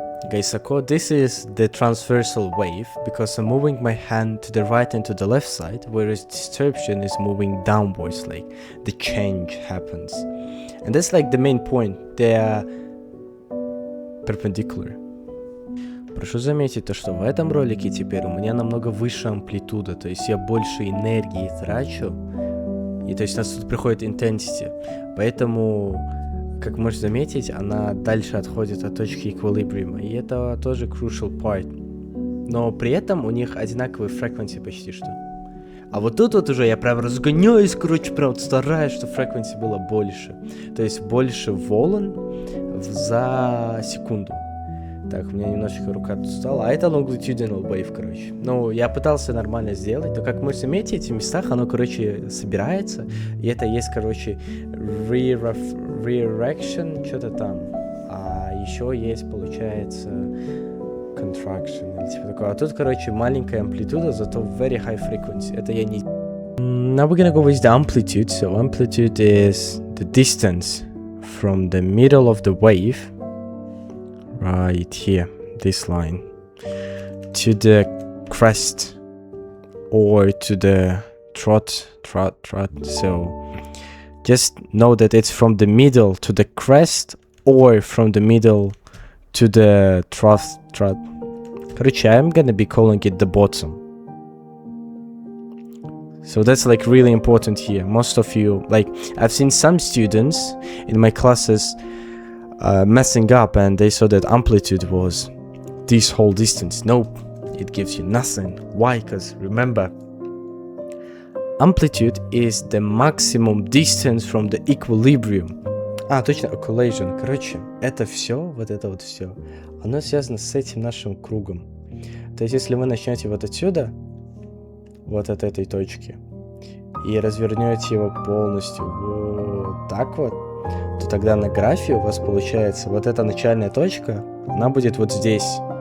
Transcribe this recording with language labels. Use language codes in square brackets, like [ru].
[en] Guys, so this is the transversal wave because I'm moving my hand to the right and to the left side, whereas distortion is moving downwards, like the change happens. And that's like the main point, they are perpendicular. [ru] Прошу заметить то, что в этом ролике теперь у меня намного выше амплитуда, то есть я больше энергии трачу, и то есть у нас тут приходит intensity, поэтому, как можешь заметить, она дальше отходит от точки equilibrium, и это тоже crucial part. Но при этом у них одинаковые frequency почти что. А вот тут вот уже я прям разгоняюсь, короче, прям стараюсь, чтобы frequency было больше. То есть больше волн за секунду. Так, у меня немножечко рука тут стала. А это longitudinal wave, короче. Ну, я пытался нормально сделать, но как можете заметить, в этих местах оно, короче, собирается. И это есть, короче, reaction, что-то там. А еще есть, получается, contraction или типа такое. А тут, короче, маленькая амплитуда, зато [en] very high frequency. [ru] Это я не... [en] Now we're gonna go with the amplitude. So amplitude is the distance from the middle of the wave, right here, this line, to the crest or to the trot. So just know that it's from the middle to the crest or from the middle to the trot. Короче, I'm gonna be calling it the bottom. So that's like really important here. Most of you, like, I've seen some students in my classes messing up, and they saw that amplitude was this whole distance. Nope, it gives you nothing. Why? Because remember, amplitude is the maximum distance from the equilibrium. Точно, collision. [ru] Короче, это все, вот это вот все, оно связано с этим нашим кругом. То есть, если вы начнете вот отсюда, вот от этой точки, и развернете его полностью вот так вот, то тогда на графе у вас получается вот эта начальная точка, она будет вот здесь.